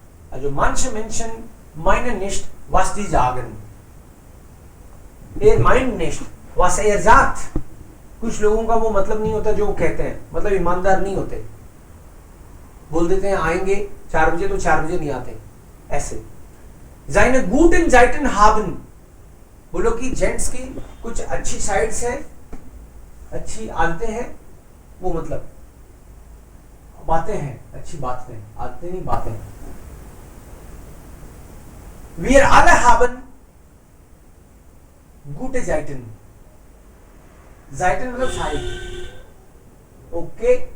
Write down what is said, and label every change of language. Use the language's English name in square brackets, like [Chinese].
[German] Also manche Menschen meinen nicht, was die sagen. Er meint nicht, was er sagt. [Hindi] कुछ लोगों का वो मतलब नहीं होता जो वो कहते हैं, मतलब ईमानदार नहीं होते, बोल देते हैं आएंगे 4 बजे तो 4 बजे नहीं आते, ऐसे। [German] Seine guten Seiten haben, [Hindi] बोलो कि जेंट्स की कुछ अच्छी साइड्स हैं, अच्छी आदतें हैं, वो मतलब बातें हैं, अच्छी बातें, आदतें नहीं बातें। [German] Wir alle haben gute Seiten. [Hindi] Seiten मतलब साइड, ओके।